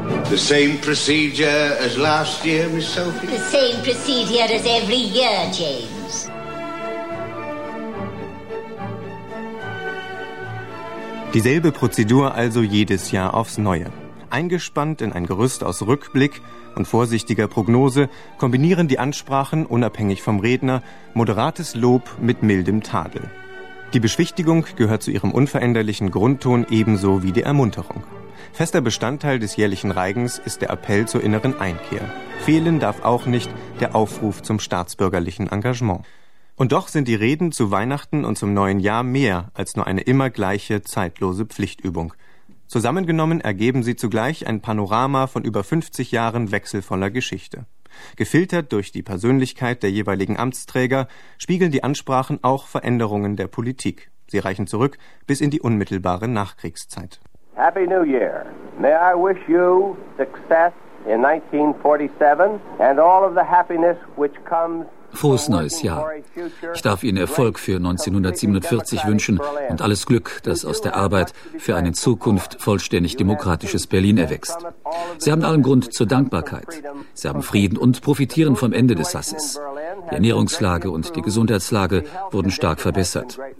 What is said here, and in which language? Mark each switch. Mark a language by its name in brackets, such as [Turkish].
[English] The same procedure as last year, Miss Sophie? The same procedure as every year, James. [German] Dieselbe Prozedur also jedes Jahr aufs Neue. Eingespannt in ein Gerüst aus Rückblick und vorsichtiger Prognose kombinieren die Ansprachen, unabhängig vom Redner, moderates Lob mit mildem Tadel. Die Beschwichtigung gehört zu ihrem unveränderlichen Grundton ebenso wie die Ermunterung. Fester Bestandteil des jährlichen Reigens ist der Appell zur inneren Einkehr. Fehlen darf auch nicht der Aufruf zum staatsbürgerlichen Engagement. Und doch sind die Reden zu Weihnachten und zum neuen Jahr mehr als nur eine immer gleiche, zeitlose Pflichtübung. Zusammengenommen ergeben sie zugleich ein Panorama von über 50 Jahren wechselvoller Geschichte. Gefiltert durch die Persönlichkeit der jeweiligen Amtsträger spiegeln die Ansprachen auch Veränderungen der Politik. Sie reichen zurück bis in die unmittelbare Nachkriegszeit. [English] Happy New Year. May I wish you success in 1947 and all of the happiness which comes. [German] Frohes neues Jahr. Ich darf Ihnen Erfolg für 1947 wünschen und alles Glück, das aus der Arbeit für eine Zukunft vollständig demokratisches Berlin erwächst. Sie haben allen Grund zur Dankbarkeit. Sie haben Frieden und profitieren vom Ende des Sasses. Die Ernährungslage und die Gesundheitslage wurden stark verbessert.